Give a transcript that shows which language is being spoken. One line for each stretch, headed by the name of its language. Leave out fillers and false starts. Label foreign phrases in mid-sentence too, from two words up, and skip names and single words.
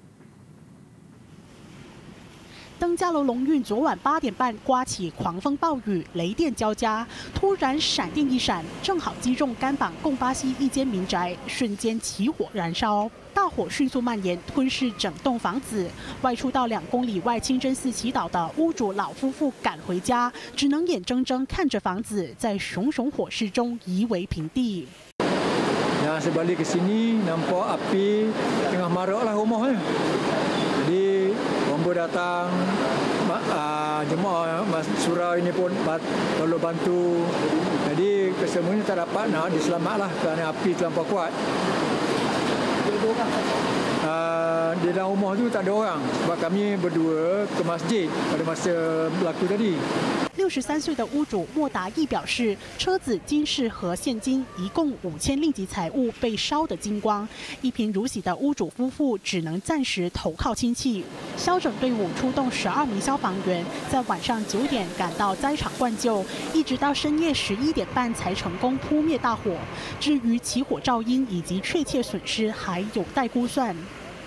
Chinese: 登嘉楼龙运昨晚8点半刮起狂风暴雨，雷电交加，突然闪电一闪，正好击中甘榜贡巴西一间民宅，瞬间起火燃烧。大火迅速蔓延，吞噬整栋房子。外出到2公里外清真寺祈祷的屋主老夫妇赶回家，只能眼睁睁看着房子在熊熊火势中夷为平地。
Malay: Yang saya balik ke sini nampak api tengah marak lah rumahnya. Jadi bomba datang, jemaah surau ini pun tolong bantu. Jadi kesemuanya tak dapat nak diselamatlah kerana api terlampau kuat. Di dalam rumah tu tak ada orang sebab kami berdua ke masjid pada masa berlaku tadi.
Chinese: 63 岁的屋主莫达义表示，车子、金饰和现金一共5000令吉财物被烧得精光，一贫如洗的屋主夫妇只能暂时投靠亲戚。消拯队伍出动12名消防员，在晚上9点赶到灾场灌救，一直到深夜11点半才成功扑灭大火。至于起火噪因以及确切损失还有待估算。